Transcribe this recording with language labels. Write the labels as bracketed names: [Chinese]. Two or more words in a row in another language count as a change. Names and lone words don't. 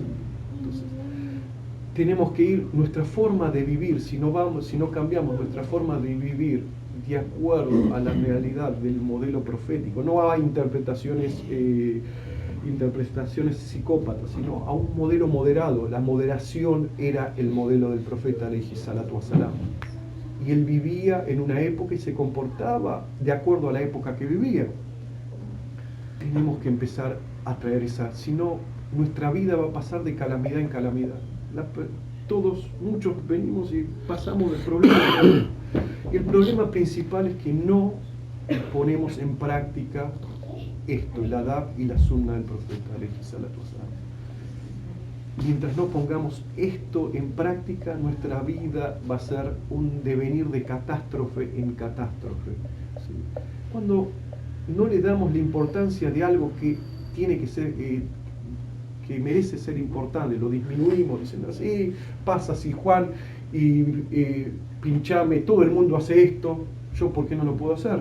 [Spanish] Entonces, tenemos que ir, nuestra forma de vivir, si no cambiamos nuestra forma de vivir de acuerdo a la realidad del modelo profético, no a interpretaciones psicópatas, sino a un modelo moderado. La moderación era el modelo del profeta [Arabic] عليه الصلاة والسلام, [Spanish] y él vivía en una época y se comportaba de acuerdo a la época que vivía. Tenemos que empezar a traer si no, nuestra vida va a pasar de calamidad en calamidad. Muchos venimos y pasamos de problema en problema. Y el problema principal es que no ponemos en práctica esto, el adab y la sunna del profeta [Arabic] عليه الصلاة والسلام. [Spanish] Mientras no pongamos esto en práctica, nuestra vida va a ser un devenir de catástrofe en catástrofe, ¿sí? Cuando no le damos la importancia de algo que tiene que ser, que merece ser importante, lo disminuimos diciendo así, pasa así Juan, y pinchame, todo el mundo hace esto, yo ¿por qué no lo puedo hacer?